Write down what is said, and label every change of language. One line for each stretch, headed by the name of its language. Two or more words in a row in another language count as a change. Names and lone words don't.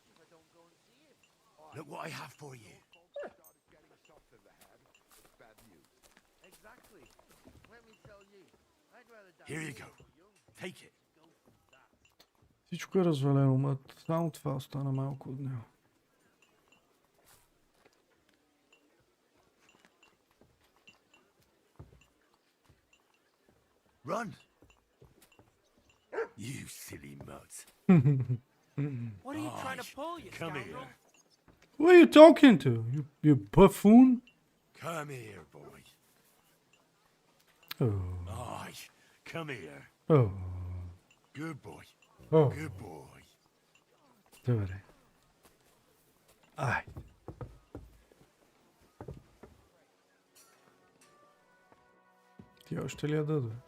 Bulgarian: Всичко е развалено, мът. Само това остана малко от него.
English: Run! You silly mutt. What are you trying to pull, you Come scoundrel? here. Who are you talking to? You buffoon? Come here, boy. Oh. Aye, come here. Oh. Good boy. Oh. Good boy.
Bulgarian: Добре. Ай. Ти още ли ядат, бе?